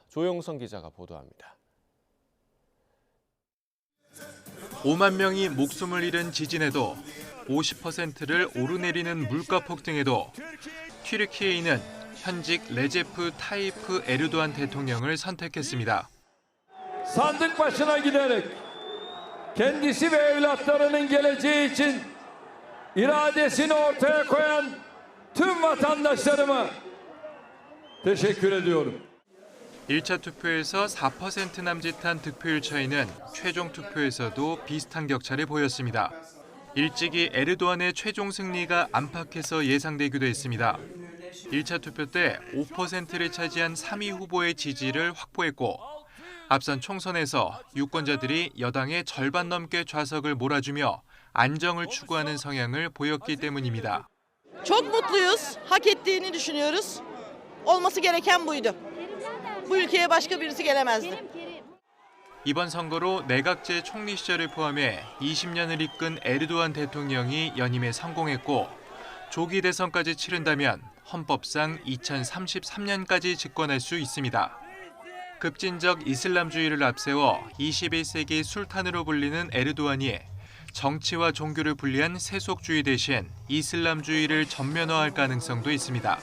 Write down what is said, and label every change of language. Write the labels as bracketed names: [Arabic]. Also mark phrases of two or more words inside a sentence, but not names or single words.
[Korean] 조용성 기자가 보도합니다. 5만 명이 목숨을 잃은 지진에도 50%를 오르내리는 물가 폭등에도 튀르키예는 현직 레제프 타이프 에르도안 대통령을 선택했습니다. [Turkish] Sandık başına giderek kendisi ve evlatlarının geleceği için iradesini ortaya koyan tüm vatandaşlarıma teşekkür ediyorum. [Korean] 1차 투표에서 4% 남짓한 득표율 차이는 최종 투표에서도 비슷한 격차를 보였습니다. 일찍이 에르도안의 최종 승리가 안팎에서 예상되기도 했습니다. 1차 투표 때 5%를 차지한 3위 후보의 지지를 확보했고 앞선 총선에서 유권자들이 여당의 절반 넘게 좌석을 몰아주며 안정을 추구하는 성향을 보였기 때문입니다. [Turkish] Çok mutluyuz. Hak ettiğini düşünüyoruz. Olması gereken buydu. Bu ülkeye başka birisi gelemezdi. [Korean] 이번 선거로 내각제 총리 시절을 포함해 20년을 이끈 에르도안 대통령이 연임에 성공했고 조기 대선까지 치른다면 헌법상 2033년까지 집권할 수 있습니다. 급진적 이슬람주의를 앞세워 21세기 술탄으로 불리는 에르도안이 정치와 종교를 분리한 세속주의 대신 이슬람주의를 전면화할 가능성도 있습니다.